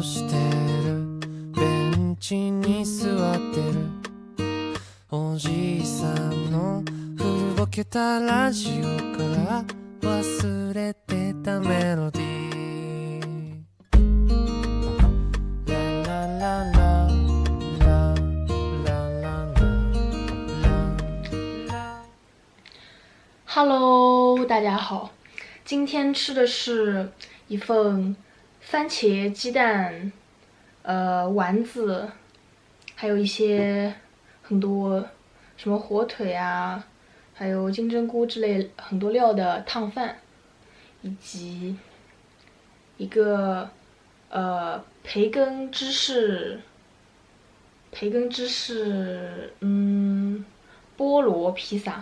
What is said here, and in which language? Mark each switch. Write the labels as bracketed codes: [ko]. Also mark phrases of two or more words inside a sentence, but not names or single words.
[ja] してるベンチに座ってるおじいさんの古ぼけたラジオから忘れてたメロディーララララララララ [zh] Hello， 大家好，今天吃的是一份番茄鸡蛋，丸子，还有一些很多什么火腿啊，还有金针菇之类很多料的烫饭，以及一个培根芝士菠萝披萨。